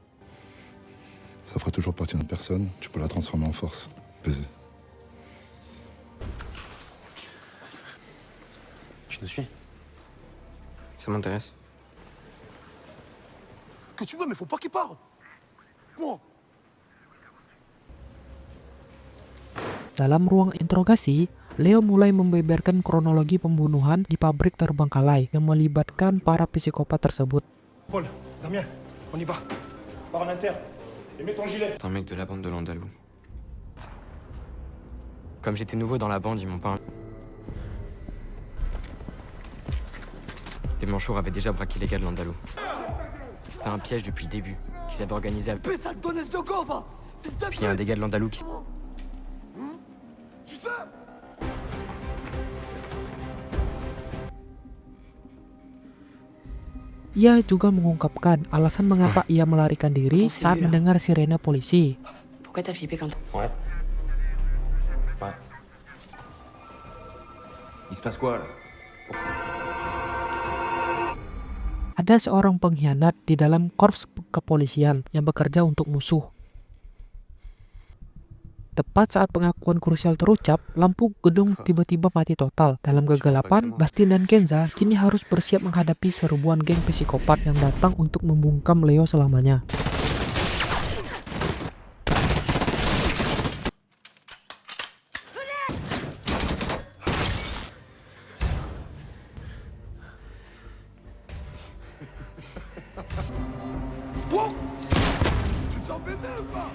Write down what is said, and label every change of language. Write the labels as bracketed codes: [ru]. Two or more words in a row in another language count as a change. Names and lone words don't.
[fr] Ça fera toujours partie d'une personne. Tu peux la transformer en force. Baiser. Tu nous suis? Ça m'intéresse. Que tu veux, mais faut pas qu'il parle. Moi. [id] Dalam ruang interogasi, Leo mulai membeberkan kronologi pembunuhan di pabrik terbengkalai yang melibatkan para psikopat tersebut. [fr] Paul, Damien, on y va. Par en interne. Et mets ton gilet. C'est un mec de la bande de l'Andalou. Comme j'étais nouveau dans la bande, ils m'ont pas... Les manchots avaient déjà braqué les gars de l'Andalou. C'était un piège depuis le début, qu'ils avaient organisé avec... Puis il y a un des gars de l'Andalou qui... [id] Ia juga mengungkapkan alasan mengapa ia melarikan diri saat mendengar sirene polisi. [fr] Pourquoi t'as flippé quand... Ouais. Ouais. Il se passe quoi là? [id] Ada seorang pengkhianat di dalam korps kepolisian yang bekerja untuk musuh. Tepat saat pengakuan krusial terucap, lampu gedung tiba-tiba mati total. Dalam kegelapan, Bastien dan Kenza kini harus bersiap menghadapi serbuan geng psikopat yang datang untuk membungkam Leo selamanya. [fr] Tu te sens baiser ou pas?